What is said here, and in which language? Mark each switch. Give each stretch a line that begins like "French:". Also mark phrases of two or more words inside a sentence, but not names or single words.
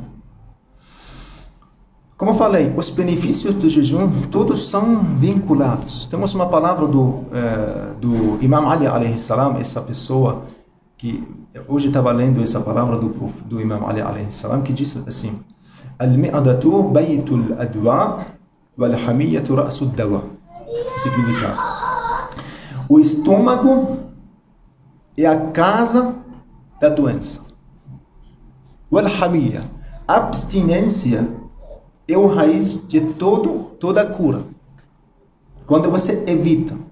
Portuguese: Como eu falei, os benefícios do jejum todos são vinculados. Temos uma palavra do Imam Ali
Arabic: عليه السلام,
Portuguese: essa pessoa que hoje estava lendo essa palavra do Imam Ali
Arabic: عليه السلام,
Portuguese: que diz assim:
Arabic: المعدة بيت الأدواء والحمية رأس الدواء.
Portuguese: Significado: o estômago é a casa da doença. Wal-hamiyya, abstinência, é o raiz de toda a cura. Quando você evita.